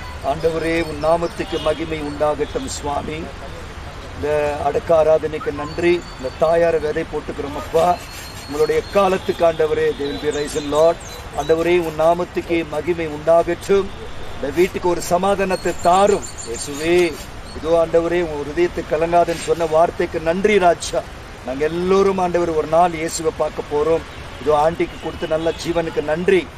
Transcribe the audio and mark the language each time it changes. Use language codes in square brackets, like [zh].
[ta] ஆண்டவரே உன் நாமத்துக்கு மகிமை உண்டாகட்டும் சுவாமி. இந்த அடக்க ஆராதனைக்கு நன்றி. இந்த தாயாரை விதை போட்டுக்கிறோம் அப்பா. உங்களுடைய காலத்துக்கு ஆண்டவரே [en] they will be risen Lord. [ta] ஆண்டவரே உன் நாமத்துக்கு மகிமை உண்டாகட்டும். இந்த வீட்டுக்கு ஒரு சமாதானத்தை தாரும் இயேசுவே. இதோ ஆண்டவரே உன் ஹிருதயத்தை கலங்காதுன்னு சொன்ன வார்த்தைக்கு நன்றி ராஜா. நாங்கள் எல்லோரும் ஆண்டவர் ஒரு நாள் இயேசுவை பார்க்க போறோம். இதோ ஆண்டிக்கு கொடுத்த நல்ல ஜீவனுக்கு நன்றி.